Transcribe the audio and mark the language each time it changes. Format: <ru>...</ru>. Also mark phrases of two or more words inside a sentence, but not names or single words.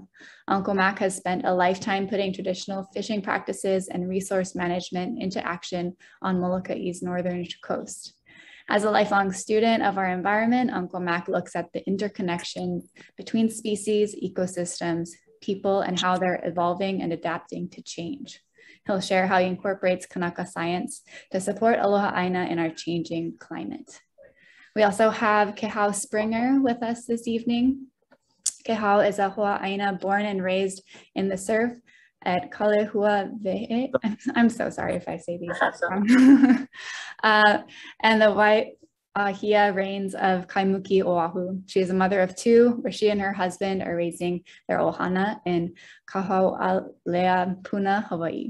<en>Uncle Mac has spent a lifetime putting traditional fishing practices and resource management into action on Molokai's northern coast. As a lifelong student of our environment, Uncle Mac looks at the interconnection between species, ecosystems, people, and how they're evolving and adapting to change. He'll share how he incorporates Kanaka Science to support</en> <haw>Aloha ʻāina</haw> <en>in our changing climate. We also have Kehau Springer with us this evening. Kehau is a</en> <haw>Aloha ʻāina</haw> <en>born and raised in the surf at Kalehua Ve'e. I'm so sorry if I say these wrong. And the Hia reigns of Kaimuki, Oahu. She is a mother of two, where she and her husband are raising their ohana in Kahau'alea, Puna, Hawaii.</en>